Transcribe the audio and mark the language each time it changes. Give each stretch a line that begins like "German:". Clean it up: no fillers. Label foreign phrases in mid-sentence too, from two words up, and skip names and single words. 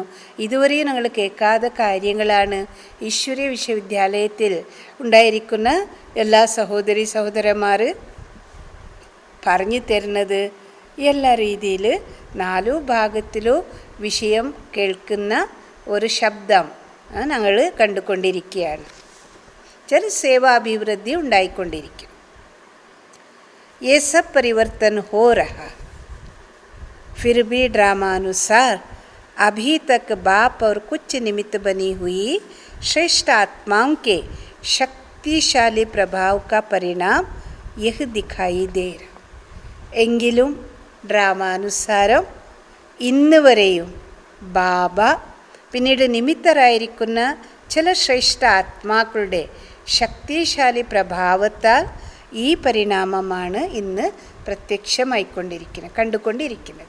Malayalam: ഇതുവരെയും ഞങ്ങൾ കേൾക്കാത്ത കാര്യങ്ങളാണ് ഈശ്വരീയ വിശ്വവിദ്യാലയത്തിൽ ഉണ്ടായിരിക്കുന്ന എല്ലാ സഹോദരി സഹോദരന്മാർ പറഞ്ഞു തരുന്നത്. എല്ലാ രീതിയിൽ 4 ഭാഗത്തിലും വിഷയം കേൾക്കുന്ന ഒരു ശബ്ദം ഞങ്ങൾ കണ്ടുകൊണ്ടിരിക്കുകയാണ്. ചെറു സേവാഭിവൃദ്ധി ഉണ്ടായിക്കൊണ്ടിരിക്കും.
Hindi: ये सब परिवर्तन हो रहा, फिर भी ड्रामानुसार अभी तक बाप और कुछ निमित्त बनी हुई श्रेष्ठ आत्माओं के शक्तिशाली प्रभाव का परिणाम यह दिखाई दे रहा.
Malayalam: എങ്കിലും ഡ്രാമാനുസാരം ഇന്ന് വരെയും ബാബ പിന്നീട് നിമിത്തരായിരിക്കുന്ന ചില ശ്രേഷ്ഠ ആത്മാക്കളുടെ ശക്തിശാലി പ്രഭാവത്താൽ ഈ പരിണാമമാണ് ഇന്ന് പ്രത്യക്ഷമായിക്കൊണ്ടിരിക്കുന്നത്, കണ്ടുകൊണ്ടിരിക്കുന്നത്.